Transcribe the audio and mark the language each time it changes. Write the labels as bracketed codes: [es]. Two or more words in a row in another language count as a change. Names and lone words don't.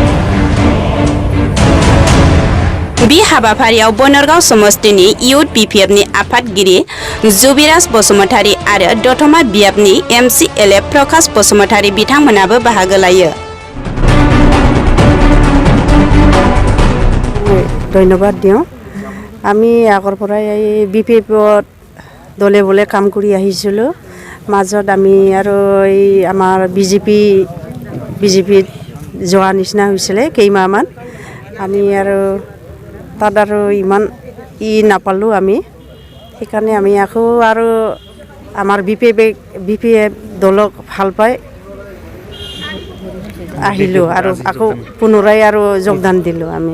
[brx] बे हाबाफारियाव बनरगाव समस्तिनि इउथ बिपिएफनि आफादगिरि जुबिराज बसुमतारी आरो दतमा बियाबनि MCLA प्रकाश बसुमतारी बिथांमोनाबो बाहागो लायो। [as] ধন্যবাদ দিওঁ। আমি আগৰ পৰাই এই বিপিএফত দলে বলে কাম কৰি আহিছিলোঁ। মাজত আমি আৰু এই আমাৰ বিজেপিত যোৱা নিচিনা হৈছিলে কেইমাহমান। আমি আৰু তাত আৰু ইমান নাপালোঁ আমি, সেইকাৰণে আমি আকৌ আৰু আমাৰ বিপিএফ দলক ভাল পাই আহিলোঁ আৰু আকৌ পুনৰাই আৰু যোগদান দিলোঁ আমি।